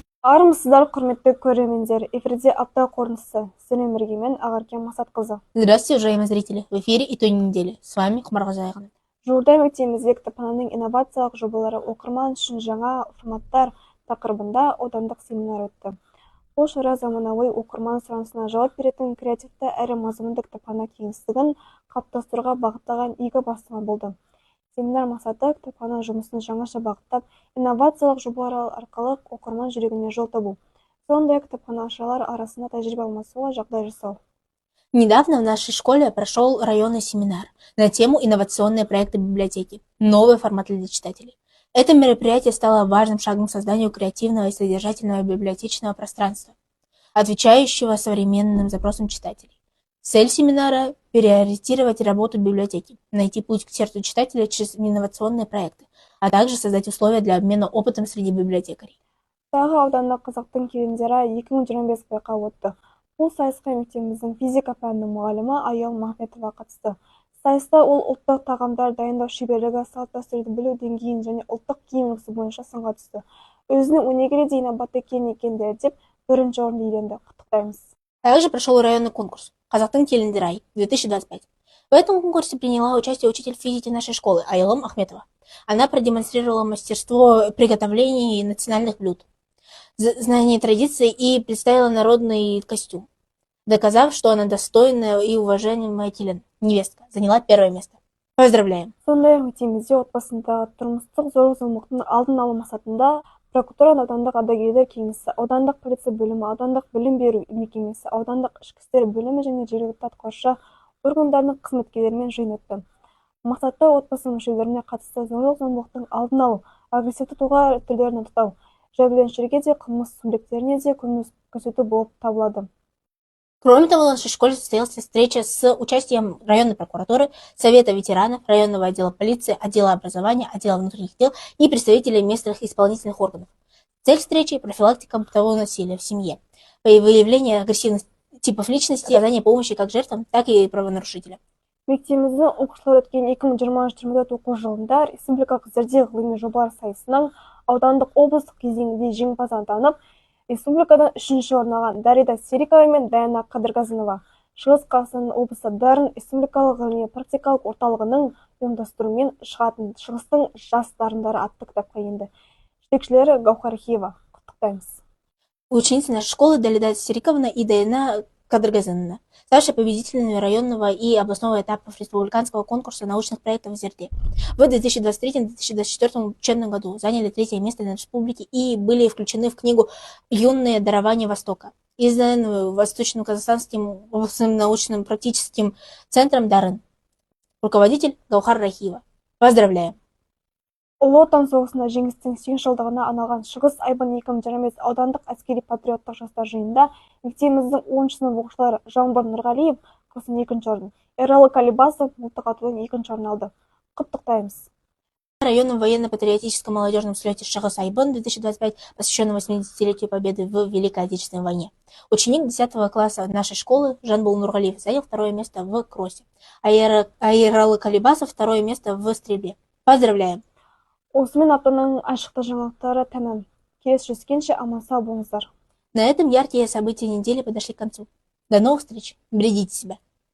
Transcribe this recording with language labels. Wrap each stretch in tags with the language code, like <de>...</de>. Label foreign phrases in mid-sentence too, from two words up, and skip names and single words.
<kk>Армысыздар, құрметті көрермендер. Эфирде апта қорытындысы. Сіздермен бірге мен Ағаркен Масатқызы.</kk> <ru>Здравствуйте, уважаемые зрители! В эфире итоги недели. С вами Құмарғазы Айғанат.</ru> <kk>Жуырда мектебімізде кітапхананың инновациялық жобалары оқырман үшін жаңа форматтар тақырыбында аудандық семинар өтті. Бұл шара заманауи оқырман сұранысына жауап беретін креативті әрі мазмұнды кітапхана кеңістігін қалыптастыруға бағытталған игі бастама болды. Семинар мақсаты кітапхана жұмысын жаңаша бағыттап, инновациялық жобалар арқылы оқырман жүрегіне жол табу. Сондай-ақ кітапханашылар арасында тәжірибе алмасуға жағдай жасау.</kk> <ru>Недавно в нашей школе прошел районный семинар на тему «Инновационные проекты библиотеки. Новый формат для читателей». Это мероприятие стало важным шагом к созданию креативного и содержательного библиотечного пространства, отвечающего современным запросам читателей. Цель семинара – переориентировать работу библиотеки, найти путь к сердцу читателя через инновационные проекты, а также создать условия для обмена опытом среди библиотекарей.</ru> <kk>Тағы ауданда қазақтың келіндері 2025 байқауы өтті. Бұл сайысқа мектебіміздің физика пәнінің мұғалімі Аял Махметова қатысты. Сайыста ол ұлттық тағамдар дайындау шеберлігі, салт-дәстүрді білу деңгейін және ұлттық киім үлгісі бойынша сынға түсті. Өзінің өнегелі де инабатты келін екенді деп бірінші орынды иеленді. Құттықтаймыз.</kk> <ru>Также прошел районный конкурс «Қазақтың келіндері ай 2025». В этом конкурсе приняла участие учитель физики нашей школы Аялым Ахметова. Она продемонстрировала мастерство приготовления национальных блюд, знание традиций и представила народный костюм, доказав, что она достойная и уважаемая келін, невестка, заняла первое место. Поздравляем!</ru> <kk>Сондай-ақ мектебімізде отбасындағы тұрмыстық зорлық-зомбылықтың алдын алу мақсатында прокуратура аудандық ардагерлер кеңесі, аудандық полиция бөлімі, аудандық білім беру мекемесі, аудандық ішкі істер бөлімі және жергілікті атқарушы органдарының қызметкерлерімен жиын өтті. Мақсаты отбасы мүшелеріне қатысты зорлық-зомбылықтың алдын алу, агрессивті тұлға түрлерін анықтау, жәбірленушілерге де қылмыс субъекттеріне де көмек көрсету болып табылады.</kk> <ru>Кроме того, в нашей школе состоялась встреча с участием районной прокуратуры, Совета ветеранов, районного отдела полиции, отдела образования, отдела внутренних дел и представителей местных исполнительных органов. Цель встречи – профилактика бытового насилия в семье, выявление агрессивных типов личности, оказание помощи как жертвам, так и правонарушителям.</ru> <kk>Мектебіміздің оқушылар өткен 2023 оқу жылында республикалық зерде ғылыми жобалар сайысының аудандық облыстық кезеңінде жеңімпаз атанып, республикадан 3-ші орын алған Дарида Серикова мен Даяна Қадырғазынова Шығыс Қазақстан облысы Дарын республикалық ғылыми практикалық орталығының ұйымдастыруымен шығатын Шығыстың жас дарындары атты кітапқа енді. Жетекшілері Гаухар Хиева. Құттықтаймыз.</kk> <ru>Ученицы нашей школы Далида Сериковна и Даяна Кадыргазынова ставшие победителями районного и областного этапов республиканского конкурса научных проектов в Зерде. В 2023-2024 учебном году заняли 3-е место на республике и были включены в книгу «Юные дарования Востока», изданную Восточным Казахстанским областным научным практическим центром Дарын. Руководитель Гаухар Рахиева. Поздравляем!</ru> <kk>Ұлы Отан соғысында жеңістің 100 жылдығына арналған Шығыс Айбын 2025 аудандық әскери патриоттық жастар жиынында мектебіміздің 10-шы сынып оқушылары Жаңбыр Нұрғалиев курстан 2-ші орын, Эралы Калибасов мылтық атудан 2-ші орын алды. Құттықтаймыз.</kk> <ru>На районном военно-патриотическом молодежном слете Шығыс Айбын 2025, посвященном 80-летию Победы в Великой Отечественной войне. Ученик 10 класса нашей школы Жанбул Нургалиев занял 2-е место в кроссе, а Эралы Калибасов 2-е место в стрельбе. Поздравляем!</ru> <kk>Осымен аптаның айшықты жаңалықтары тәмам. Келесі жүзгенше аман-сау болыңыздар.</kk> <ru>На этом яркие события недели подошли к концу. До новых встреч. Берегите себя.</ru>